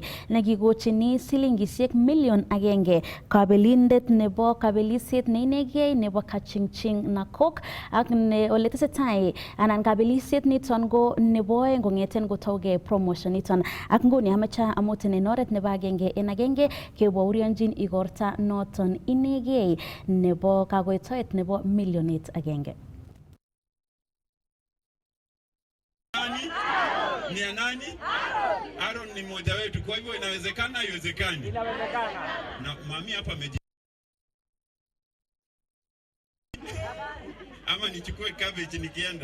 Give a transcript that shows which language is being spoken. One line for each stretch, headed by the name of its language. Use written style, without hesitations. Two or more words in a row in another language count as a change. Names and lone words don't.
Kalenjin: nekikochini silingisiek million agenge kabelindet nebo kabelisiet neinegei nebo Kachingching Nakok ak ne ole tesetai anan kabelisiet niton ko nebo oeng kongeten kotauge promotion niton ak nguni amache amuten en oret nebo agenge en agenge kebaorionjin igorta noton inegei nebo kagoitoet nebo millionit agenge.
Swahili: Ni ya nani? Aaron ni mmoja wetu, kwa hivyo inawezekana haiwezekani. Inawezekana. Na mami hapa ama nichukue cabbage nikienda?